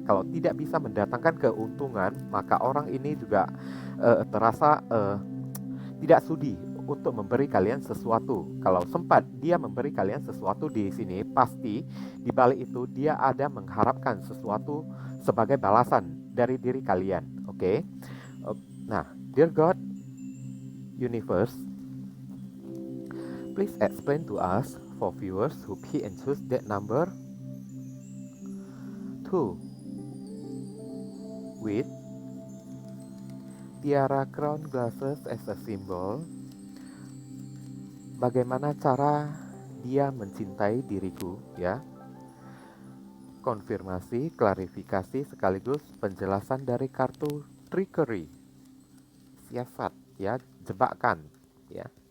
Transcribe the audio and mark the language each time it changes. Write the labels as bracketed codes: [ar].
[id] Kalau tidak bisa mendatangkan keuntungan, maka orang ini juga terasa tidak sudi untuk memberi kalian sesuatu. Kalau sempat dia memberi kalian sesuatu di sini, pasti di balik itu dia ada mengharapkan sesuatu sebagai balasan dari diri kalian. Oke. [en] Nah, dear God, universe, please explain to us for viewers who pick and choose that number 2 with tiara crown glasses as a symbol. [id] Bagaimana cara dia mencintai diriku ya? Konfirmasi, klarifikasi sekaligus penjelasan dari kartu trickery, siasat ya, jebakan ya.